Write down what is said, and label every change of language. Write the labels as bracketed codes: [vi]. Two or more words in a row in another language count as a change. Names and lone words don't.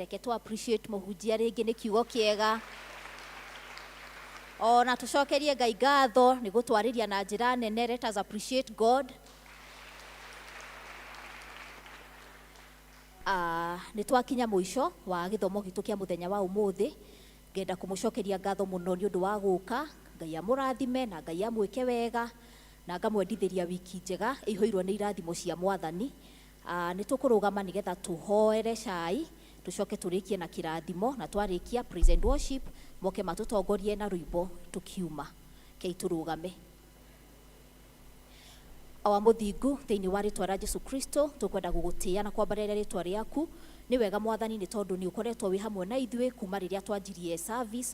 [ki] Reke tu appreciate mũhunjia rĩngĩ, nĩ kiugo kĩega. Ona tucokerie Ngai ngatho nĩ gũtwarĩria na njĩra nene. [en] Let us appreciate God. [ki] Nĩ twakinya mũico wa gĩthomo gitũ kĩa mũthenya wa ũmũthĩ. Ngenda kũmũcokeria ngatho mũno nĩ ũndũ wa gũka. Ngai amũrathime na Ngai amwĩke wega na ngamwendithĩria wiki njega ĩihũirwo nĩ irathimo cia Mwathani. Nĩ tũkũrũgama nĩgetha tũhoere cai, tũcoke tũrĩkie na kĩrathimo, na twarĩkia [en] praise and worship [ki] moke matũtongorie na rwĩmbo tukiuma. Kei tũrũgame. Awa mũthingu thĩinĩ wa rĩtwa rĩa Jesu Kristo tũkwenda gũgũtĩĩa na kwambarĩra rĩtwa rĩaku. Nĩ wega Mwathani nĩ tondũ nĩ ũkoretwo wĩ hamwe na ithuĩ kuma rĩrĩa twanjirie service.